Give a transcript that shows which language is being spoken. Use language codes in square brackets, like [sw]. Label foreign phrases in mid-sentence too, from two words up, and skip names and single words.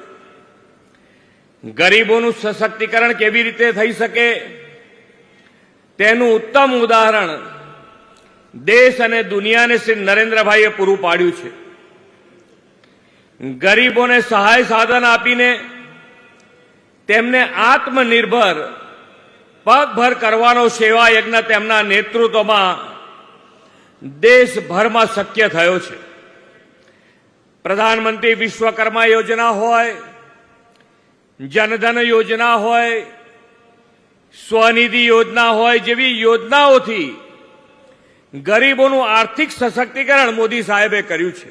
[gu] ગરીબોનું સશક્તિકરણ કેવી રીતે થઈ શકે તેનું ઉત્તમ ઉદાહરણ દેશ અને દુનિયાને શ્રી નરેન્દ્રભાઈએ પૂરું પાડ્યું છે। ગરીબોને સહાય સાધન આપીને તેમને આત્મનિર્ભર પગભર કરવાનો સેવા યજ્ઞ તેમના નેતૃત્વમાં દેશભર માં શક્ય થયો છે। પ્રધાનમંત્રી વિશ્વકર્મા યોજના હોય, જનધન યોજના હોય, સ્વનિધિ યોજના હોય જેવી યોજનાઓથી ગરીબોનું આર્થિક સશક્તિકરણ મોદી સાહેબે કર્યું છે।